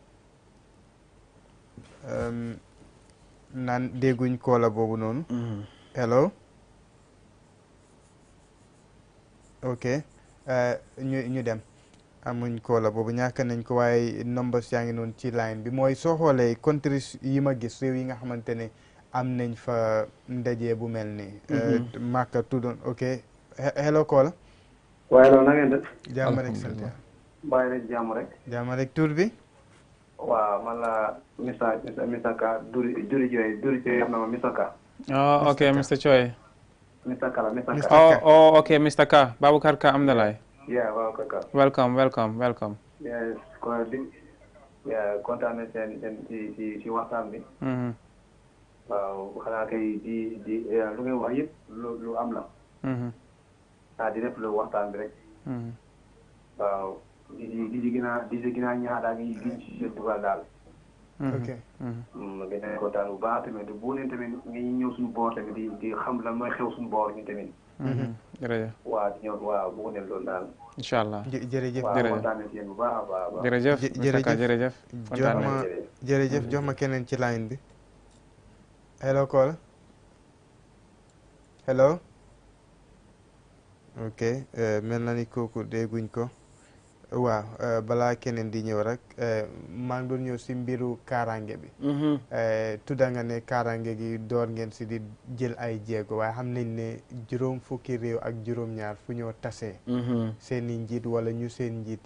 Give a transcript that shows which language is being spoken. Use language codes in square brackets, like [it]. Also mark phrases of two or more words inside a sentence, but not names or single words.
[wo] naan dégguñ koola boobu noonu [en] hello ok [wo] ñu dem amuñ koola boobu ñàkk nañ ko waaye numbers yaa ngi noonu ci line bi mooy soo xoolee countries yi ma gis réew yi nga xamante ne am nañ fa ndaje bu mel ni Makka tuddoon [en] ok hello [wo] koola waaye loolu na ngeen def jàmm rek sant bàyyi rek jàmm rek jàmm rek tur bi waaw man la Mr Ka duri Joy xam na ma Mr Ka ok Mr Choi Mr Ka la Mr Ka ok Mr Ka Baboucarr Ka Amdalaay yeah Baboucarr Ka welcome yes kontaan na seen ci waxtaan bi waaw xanaa kay di lu ngay wax yëpp lu am la di def lu waxtaan bi rek waaw di gën a ñaax daal gi ci seen dugal daal ok ma gën a kontaan bu baax tamit bu leen tamit nga ñëw suñu boor tamit di xam lan mooy xew suñu boor ñu tamit jërëjëf waaw di ñëw waaw bu ko dem loolu daal [ar] إن شاء الله [wo] jërëjëf waaw kontaan na ci yéen bu baax a baax jërëjëf jërëjëf jox ma keneen ci line bi [en] hello caller hello ok [wo] mel na ni kooku dégguñ ko waaw balaa keneen di ñëw rek maa ngi doon ñëw si mbiru kaaraange bi tudda nga ne kaaraange gi door ngeen si di jël ay jéego waaye xam nañ ne juróom fukki réew ak juróom-ñaar fu ñoo tasee seen i njiit wala ñu seen njiit